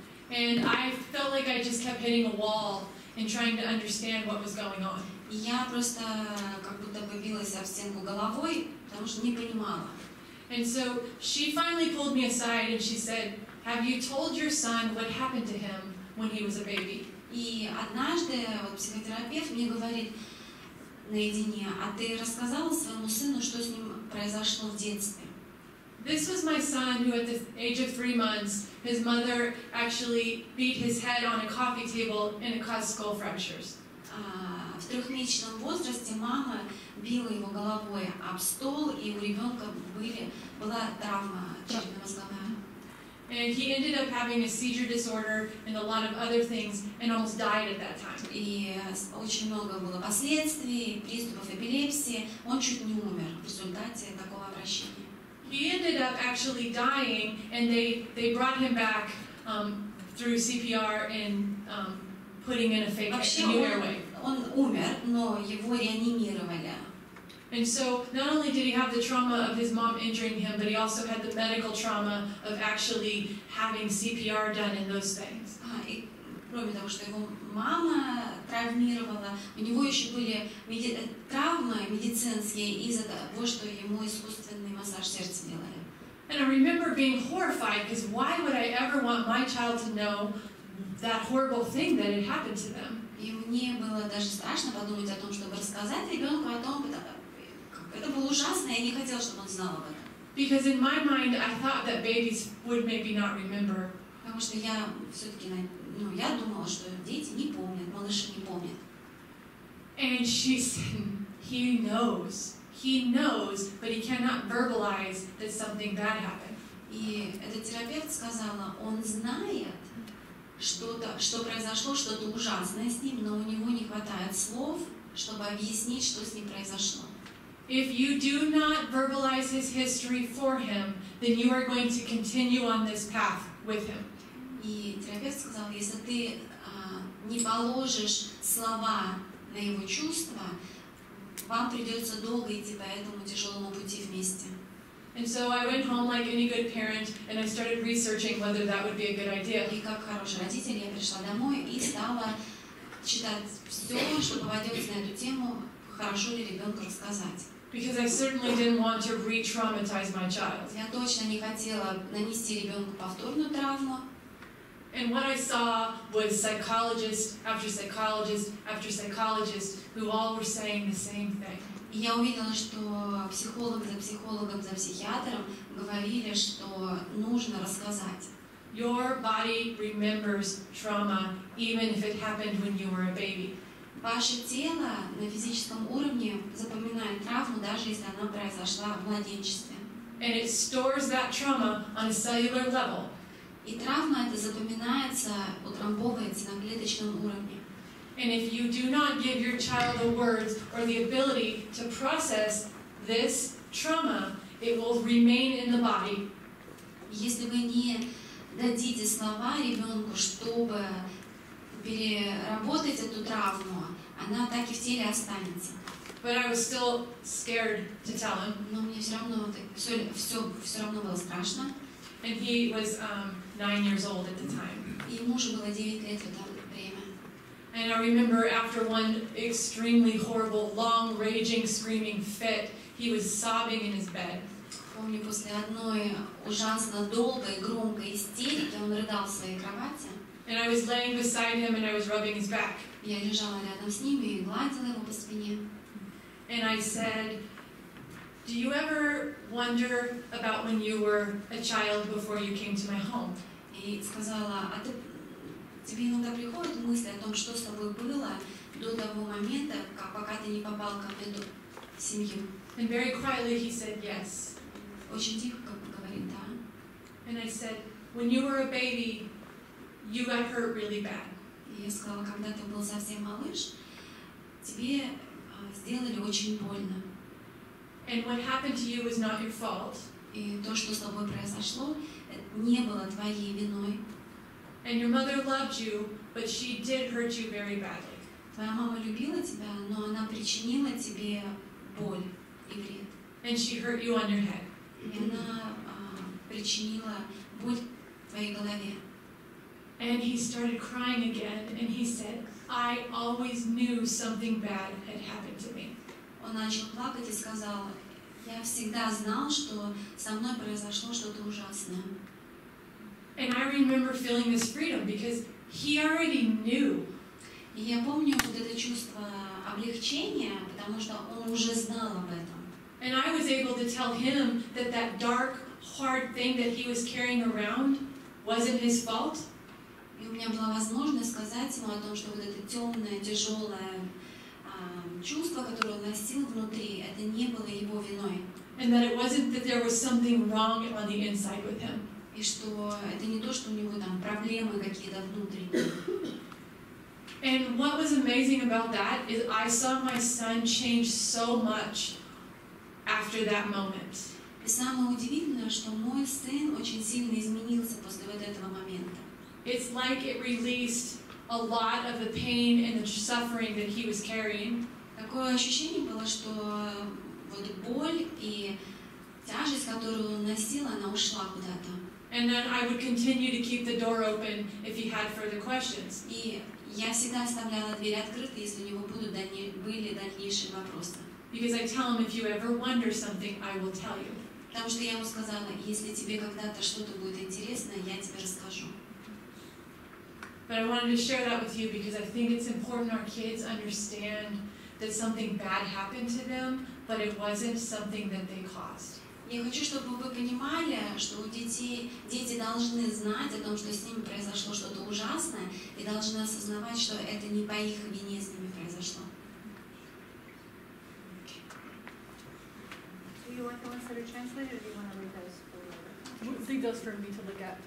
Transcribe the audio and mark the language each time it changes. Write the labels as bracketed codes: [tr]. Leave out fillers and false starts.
[en] And I felt like I just kept hitting a wall and trying to understand what was going on. [ru] И я просто как будто бы билась об стенку головой, потому что не понимала. [en] And so she finally pulled me aside and she said, "Have you told your son what happened to him when he was a baby?" [ru] И однажды вот психотерапевт мне говорит наедине: а ты рассказала своему сыну, что с ним произошло в детстве? [en] This was my son who at the age of 3 months, his mother actually beat his head on a coffee table and it caused skull fractures. [ru] в 3-месячном возрасте мама била его головой об стол, и у ребенка была травма черепно-мозговая. [en] And he ended up having a seizure disorder and a lot of other things and almost died at that time. [ru] И очень много было последствий, приступов эпилепсии. Он чуть не умер в результате такого обращения. [en] He ended up actually dying, and they brought him back through CPR and putting in a fake new airway. [ru] Он умер, но его реанимировали. [en] And so not only did he have the trauma of his mom injuring him, but he also had the medical trauma of actually having CPR done and those things. [ru] И кроме того, что его мама травмировала, у него еще были травмы медицинские из-за того, что ему искусственный массаж сердца делали. [en] And I remember being horrified, because why would I ever want my child to know that horrible thing that had happened to them? [ru] И мне было даже страшно подумать о том, чтобы рассказать ребенку о том, как это было ужасно, я не хотела, чтобы он знал об этом. [en] Because in my mind, I thought that babies would maybe not remember. [ru] Потому что я все-таки, я думала, что дети не помнят, малыши не помнят. [en] And she said, he knows, but he cannot verbalize that something bad happened. [ru] И этот терапевт сказала, он знает что произошло, что-то ужасное с ним, но у него не хватает слов, чтобы объяснить, что с ним произошло. [en] If you do not verbalize his history for him, then you are going to continue on this path with him. [ru] И терапевт сказал, если ты не положишь слова на его чувства, вам придется долго идти по этому тяжелому пути вместе. [en] And so I went home like any good parent, and I started researching whether that would be a good idea. [ru] И как хороший родитель я пришла домой и стала читать все, что попадется на эту тему, хорошо ли ребенку рассказать. [en] Because I certainly didn't want to re-traumatize my child. [ru] Я точно не хотела нанести ребенку повторную травму. [en] And what I saw was psychologist after psychologist after psychologist who all were saying the same thing. [ru] И я увидела, что психолог за психологом, за психиатром говорили, что нужно рассказать. [en] Your body remembers trauma even if it happened when you were a baby. [ru] Ваше тело на физическом уровне запоминает травму, даже если она произошла в младенчестве. [en] And it stores that trauma on a cellular level. [ru] И травма это запоминается, утрамбовывается на клеточном уровне. [en] And if you do not give your child the words or the ability to process this trauma, it will remain in the body. [ru] Если вы не дадите слова ребенку, чтобы переработать эту травму, она так и в теле останется. [en] But I was still scared to tell him. [ru] Но мне все равно было страшно. [en] And he was 9 years old at the time. [ru] И ему уже было 9 лет в это время. [en] And I remember after one extremely horrible, long, raging, screaming fit, he was sobbing in his bed. [ru] Помню, после одной ужасно долгой, громкой истерики он рыдал в своей кровати. [en] And I was laying beside him and I was rubbing his back. [ru] Я лежала рядом с ним и гладила его по спине. [en] And I said, do you ever wonder about when you were a child before you came to my home? [ru] И сказала, тебе иногда приходят мысли о том, что с тобой было до того момента, пока ты не попал ко мне в семью? [en] And very quietly he said yes. [ru] Очень тихо говорит да. [en] And I said, when you were a baby, you got hurt really bad. [ru] И я сказала, когда ты был совсем малыш, тебе сделали очень больно. [en] And what happened to you was not your fault. [ru] И то, что с тобой произошло, не было твоей виной. [en] And your mother loved you, but she did hurt you very badly. [ru] Твоя мама любила тебя, но она причинила тебе боль и вред. [en] And she hurt you on your head. [ru] И она причинила боль твоей голове. [en] And he started crying again, and he said, I always knew something bad had happened to me. [ru] Он начал плакать и сказал, я всегда знал, что со мной произошло что-то ужасное. [en] And I remember feeling this freedom because he already knew. [ru] И я помню вот это чувство облегчения, потому что он уже знал об этом. [en] And I was able to tell him that that dark, hard thing that he was carrying around wasn't his fault. [ru] И у меня была возможность сказать ему о том, что вот это темное, тяжелое чувство, которое он носил внутри, это не было его виной. [en] And that it wasn't that there was something wrong on the inside with him. [ru] И что это не то, что у него там проблемы какие-то внутренние. [en] And what was amazing about that is I saw my son change so much after that moment. [ru] И самое удивительное, что мой сын очень сильно изменился после вот этого момента. [en] It's like it released a lot of the pain and the suffering that he was carrying. [ru] Такое ощущение было, что вот боль и тяжесть, которую он носил, она ушла куда-то. [en] And then I would continue to keep the door open if he had further questions. [ru] И я всегда оставляла дверь открытой, если у него были дальнейшие вопросы. [en] Because I tell him, if you ever wonder something, I will tell you. [ru] Потому что я ему сказала, если тебе когда-то что-то будет интересно, я тебе расскажу. [en] But I wanted to share that with you because I think it's important our kids understand that something bad happened to them, but it wasn't something that they caused. [ru] Я хочу, чтобы вы понимали, что у дети должны знать о том, что с ними произошло что-то ужасное, и должны осознавать, что это не по их вине с ними произошло. [en] Do you want the ones that are translated, or do you want to read those for you? Read those for me to look at.